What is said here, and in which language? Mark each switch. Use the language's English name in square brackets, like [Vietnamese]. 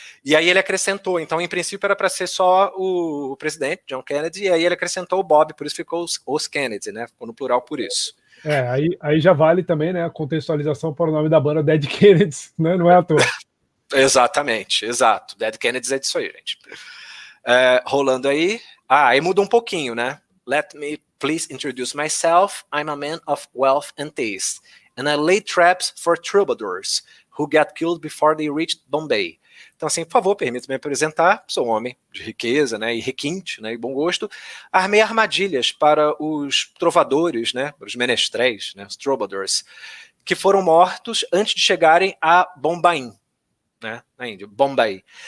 [Portuguese] E aí ele acrescentou, então em princípio era para ser só o presidente, John Kennedy, e aí ele acrescentou o Bob, por isso ficou os Kennedy, né? Ficou no plural por isso. Aí já vale também, né, a contextualização para o nome da banda Dead Kennedys, né? Não é à toa. Exatamente, exato. Dead Kennedys é disso aí, gente. Rolando aí. Aí muda um pouquinho, né? [English] Let me please introduce myself. I'm a man of wealth and taste, and I lay traps for troubadours who get killed before they reach Bombay. [Portuguese] Então, assim, por favor, permita-me apresentar. Sou um homem de riqueza, né, e requinte, né, e bom gosto. Armei armadilhas para os trovadores, né, para os menestréis, né, os troubadours, que foram mortos antes de chegarem a Bombaim, né, na Índia, Bombay.